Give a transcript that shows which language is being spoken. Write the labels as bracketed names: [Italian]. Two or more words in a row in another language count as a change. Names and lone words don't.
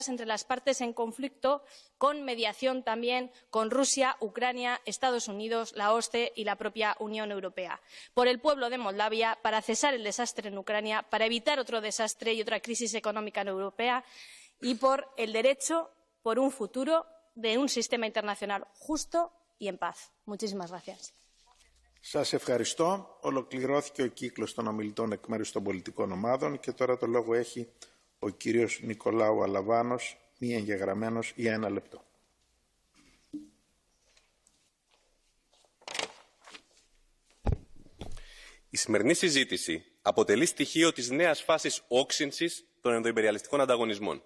[Spanish] entre las partes en conflicto, con mediación también con Rusia, Ucrania, Estados Unidos, la OSCE y la propia Unión Europea. Por el pueblo de Moldavia, para cesar el desastre en Ucrania, para evitar otro desastre y otra crisis económica en Europea, y por el derecho, por un futuro de un sistema internacional justo y en paz. Muchísimas gracias. [Greek] Σας ευχαριστώ. Ολοκληρώθηκε ο κύκλος των ομιλητών εκ μέρους των πολιτικών ομάδων και τώρα το λόγο έχει ο κύριος Νικολάου Αλαβάνος, μη εγγεγραμμένος, για 1 λεπτό. Η σημερινή συζήτηση αποτελεί στοιχείο της νέας φάσης όξυνσης των ενδοϊμπεριαλιστικών ανταγωνισμών.